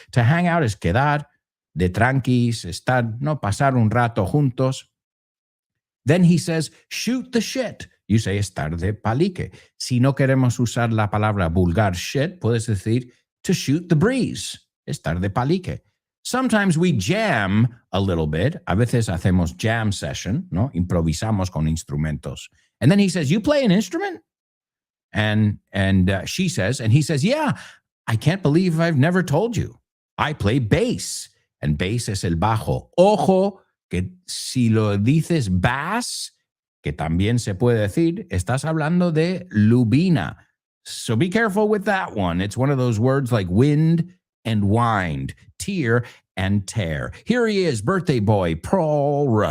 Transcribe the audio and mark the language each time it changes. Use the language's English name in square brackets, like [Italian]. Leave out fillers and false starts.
[English] To hang out [Spanish] es quedar de tranquis, estar, pasar un rato juntos. [English] Then he says, shoot the shit. You say [Spanish] estar de palique. Si no queremos usar la palabra vulgar shit, puedes decir [English] to shoot the breeze, [Spanish] estar de palique. [English] Sometimes we jam a little bit. [Spanish] A veces hacemos jam session, Improvisamos con instrumentos. [English] And then he says, you play an instrument? And she says, and he says, yeah, I can't believe I've never told you. I play bass. And bass [Spanish] es el bajo. Ojo, que si lo dices bass, que también se puede decir, estás hablando de lubina. [English] So be careful with that one. It's one of those words like wind and wind, tear and tear. Here he is, birthday boy, Paul Rudd.